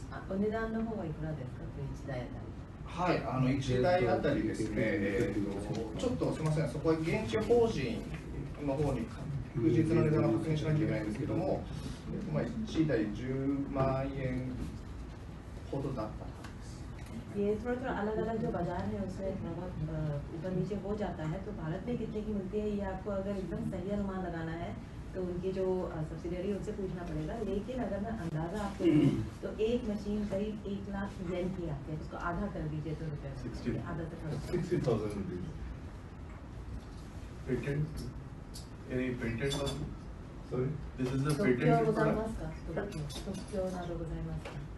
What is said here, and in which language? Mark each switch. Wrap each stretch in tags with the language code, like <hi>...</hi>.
<ja>お値段の方はいくらですか、1台あたり。はい、1台あたりですね、ちょっとすみません、そこは現地法人の方に確実な値段を確認しなきゃいけないんですけども、1台10万円ほどだったはずです。</ja> <hi>ये थोड़ा थोड़ा अलग अलग जो बाजार है उसमें थोड़ा बहुत ऊपर नीचे हो जाता है। तो भारत में कितने की मिलती है ये आपको अगर एकदम सही अनुमान लगाना है तो उनकी जो सब्सिडियरी उनसे पूछना पड़ेगा, लेकिन अगर मैं अंदाज़ा आपको दूँ तो एक मशीन करीब 1 लाख येन की आती है, उसको आधा कर दीजिए तो रुपये आधा से</hi> <en>60,000 rupees. Patent, any patent on, sorry, this is the</en> <ja>特許ござい</ja> <en>product.</en> <ja>ますか、特許などございますか。</ja>